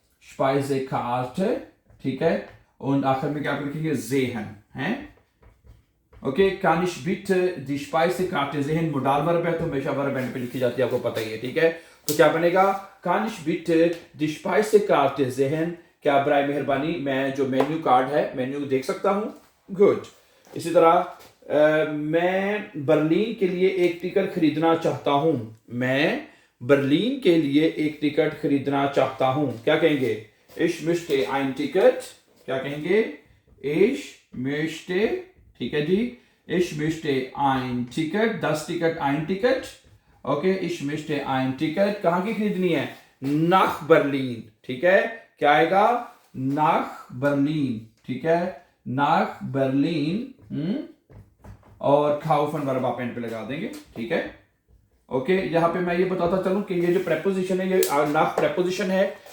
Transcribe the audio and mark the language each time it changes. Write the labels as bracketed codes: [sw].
[hi] Speisekarte, ठीक है? und आखिर में क्या लिखेंगे? [de] sehen, हैं? ओके, kann ich bitte die Speisekarte sehen? [hi] Modal verb है तो हमेशा वर्ब एंड पे लिखी जाती है, आपको पता ही है, ठीक है? तो क्या बनेगा? [de] Kann ich bitte die Speisekarte sehen? [hi] क्या बराए मेहरबानी मैं जो मेन्यू कार्ड है, मेन्यू देख सकता हूँ? गुड। इसी तरह मैं बर्लिन के लिए एक टिकट खरीदना चाहता हूँ। मैं बर्लिन के लिए एक टिकट खरीदना चाहता हूँ। क्या कहेंगे? [de] Ich möchte ein Ticket। [hi] क्या कहेंगे? [de] Ich möchte, [hi] ठीक है जी? [de] Ich möchte ein Ticket, das Ticket, ein Ticket। [hi] Okay, [de] ich möchte ein Ticket [hi] कहाँ की खरीदनी है? [de] nach Berlin। [hi] ठीक है? क्या आएगा? nach Berlin। ठीक है? [de] nach Berlin। [hi] और kaufen वर्ब आप एंड पे लगा देंगे। ठीक है? ओके, यहाँ पे मैं ये बताता चलूं कि ये जो प्रेपोजिशन है, ये nach प्रेपोजिशन है।